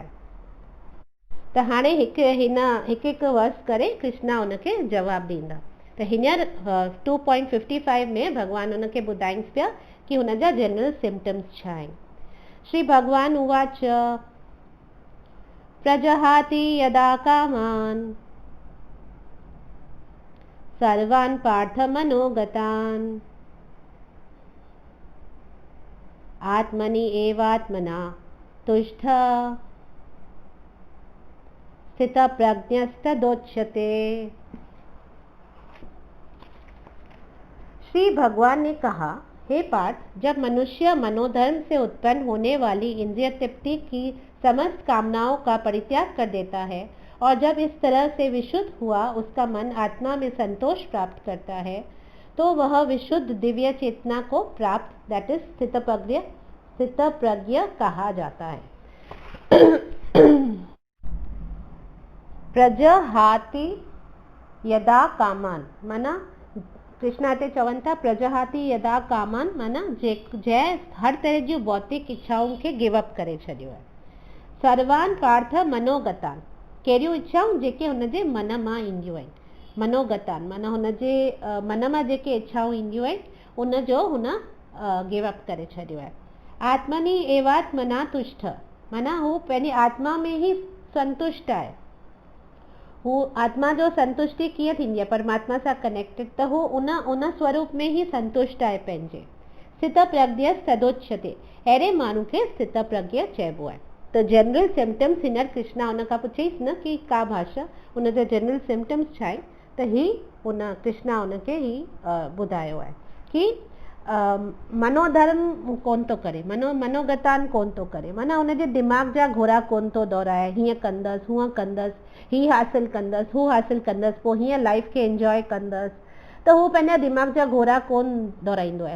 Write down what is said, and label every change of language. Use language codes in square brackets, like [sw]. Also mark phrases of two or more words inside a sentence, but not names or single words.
[sd] त हाणे हिकु वर्स करे कृष्णा हुनखे जवाबु ॾींदा। त हींअर 2.55 में भॻवानु हुनखे ॿुधाइन्स पिया कि हुनजा जनरल सिम्टम्स छा आहिनि। [sa] श्री भगवान उवाच प्रजहाति यदा कामान् सर्वान् पार्थ मनोगतान् आत्मनि एवात्मना तुष्ट स्थितप्रज्ञस्तदोच्यते। [hi] श्री भगवान ने कहा, हे पार्थ, जब मनुष्य मनोधर्म से उत्पन्न होने वाली इंद्रिय तृप्ति की समस्त कामनाओं का परित्याग कर देता है और जब इस तरह से विशुद्ध हुआ उसका मन आत्मा में संतोष प्राप्त करता है, तो वह विशुद्ध दिव्य चेतना को प्राप्त, [en] that is [hi] स्थितप्रज्ञ कहा जाता है। [sa] प्रजहाति यदा कामान [sd] माना कृष्णा ते चवन था [sa] प्रजहाति यदा कामान [sd] माना जय हर तरह जी भौतिक इच्छाओं के [en] give up [sd] करे छॾियो है। [sa] सर्वान पार्थ मनोगतान [sd] कहिड़ियूं इच्छाऊं जेके हुनजे मन मां ईंदियूं आहिनि। मनोगतान माना हुनजे मन मां जेके इच्छाऊं ईंदियूं आहिनि उनजो हुन [en] give up [sd] करे छॾियो आहे। [sa] आत्मनि एवात्मना तुष्ट [sd] माना हू पंहिंजी आत्मा में ही संतुष्ट आहे। हू आत्मा जो संतुष्टि कीअं थींदी आहे, परमात्मा सां कनेक्टेड, त हू उन स्वरूप में ही संतुष्ट आहे पंहिंजे। [sa] स्थित प्रज्ञ सदोच्यते, [sd] अहिड़े माण्हू खे स्थित प्रज्ञ चइबो आहे। त [en] general symptoms [sd] हींअर कृष्णा हुन खां पुछईसि न कि [sa] का भाषा [sd] हुनजा [en] general symptoms [sd] छा आहे, त ही हुन कृष्णा हुनखे ही ॿुधायो आहे कि मनोधर्म कोन थो करे, मनोगतान कोन थो करे, माना हुनजे दिमाग़ जा घोड़ा कोन थो दौड़ाए, हीअं कंदसि हूअं कंदसि, हीअ हासिल कंदसि हू हासिल कंदसि, पोइ हीअं लाइफ खे एंजॉय कंदसि, त हू पंहिंजा दिमाग़ जा घोड़ा कोन दौड़ाईंदो आहे।